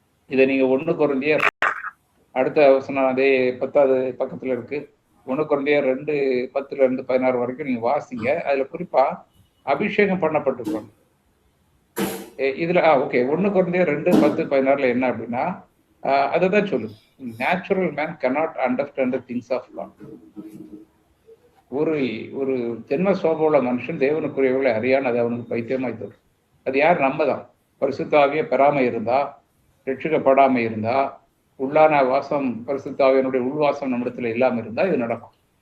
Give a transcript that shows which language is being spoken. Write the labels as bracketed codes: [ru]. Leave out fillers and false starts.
[ta] இதை நீங்க 1 கொரிந்தியர் அடுத்த வசனம் அதே 10வது பக்கத்துல இருக்கு. 1 கொரிந்தியர் 2:10-16 வரைக்கும் நீங்க வாசிங்க. அதுல குறிப்பா அபிஷேகம் பண்ணப்பட்டிருக்கணும். இதுல ஓகே, 1 கொரிந்தியர் 2:10-16 என்ன அப்படின்னா, அதைதான் சொல்லுது. [en] Natural man cannot understand the things of God. [ta] ஒரு ஜென்ம சோபமுள்ள மனுஷன் தேவனுக்குரியவர்களை அறியான், அது அவனுக்கு பைத்தியமாய் தோடும். அது யார்? நம்ம தான். பரிசுத்த ஆவியை பெறாம இருந்தா, ரட்சிக்கப்படாம இருந்தா, உள்ளான வாசம், பரிசுத்த ஆவியினுடைய உள்வாசம் நம்மிடத்துல இல்லாம இருந்தா இது நடக்கும்.